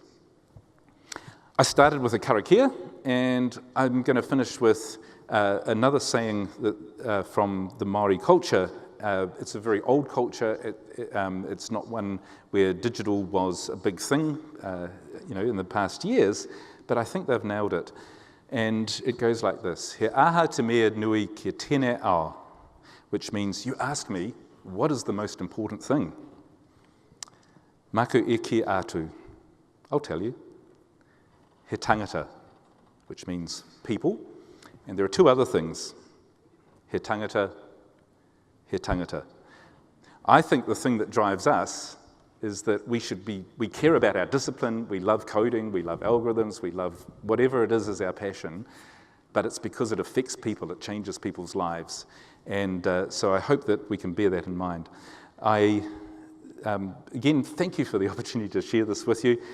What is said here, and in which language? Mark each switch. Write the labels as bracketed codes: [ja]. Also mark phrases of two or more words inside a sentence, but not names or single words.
[en] I started with a curricula, and I'm going to finish with another saying that, from the Maori culture. It's a very old culture. It's not one where digital was a big thing, in the past years, but I think they've nailed it. And it goes like this: [mi] He aha te mea nui ki tēnei ao, [en] which means, you ask me, what is the most important thing? [mi] Maku e ki atu. [en] I'll tell you. [mi] He tangata, [en] which means people. And there are two other things. [mi] He tangata, he tangata. [en] I think the thing that drives us is that we care about our discipline, we love coding, we love algorithms, we love whatever it is our passion, but it's because it affects people, it changes people's lives. And so I hope that we can bear that in mind. Again, thank you for the opportunity to share this with you.